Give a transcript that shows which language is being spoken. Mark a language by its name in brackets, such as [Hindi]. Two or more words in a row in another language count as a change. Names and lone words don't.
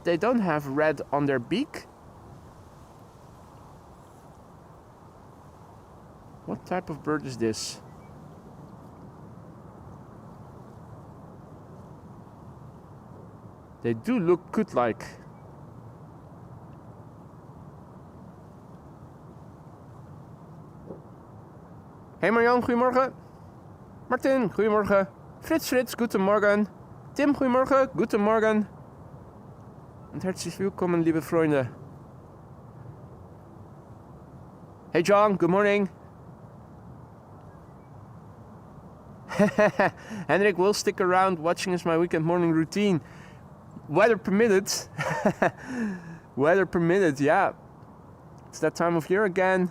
[English] They don't have red on their beak. What type of bird is this? They do look good-like. [Dutch] Hey Marjan, goedemorgen. Martin, goedemorgen. Frits, goedemorgen. Tim, goedemorgen, goedemorgen. [German] Und herzlich willkommen, liebe Freunde. [English] Hey John, good morning. Hendrik will stick around watching as my weekend morning routine. Weather permitted. Weather permitted, yeah. It's that time of year again.